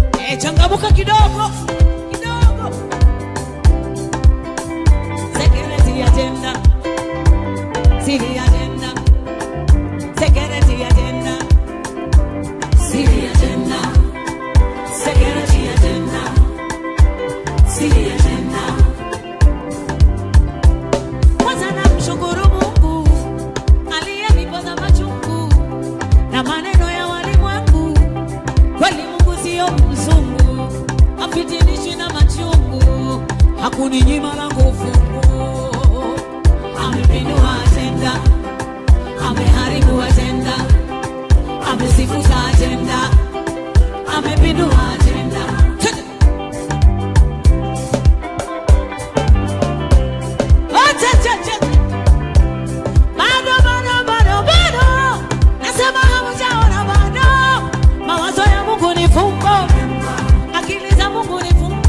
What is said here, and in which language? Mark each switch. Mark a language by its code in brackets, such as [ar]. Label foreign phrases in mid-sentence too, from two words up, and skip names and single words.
[sw] Changamuka kidogo kidogo. [en] Security agenda, city agenda, security agenda, city agenda, security agenda, city agenda. [sw] Kwanza namshukuru Mungu aliyenipoza machungu na maneno ya walimwengu. Kweli Mungu sio mzungu, hafitinishwi na machungu, hakuninyima la nguvu. Amepindua agenda, ameharibu agenda, amesifuta agenda, amepindua agenda. Bado nasema hamjaona bado. Mawazo ya Mungu ni fumbo, akili za Mungu ni fumbo.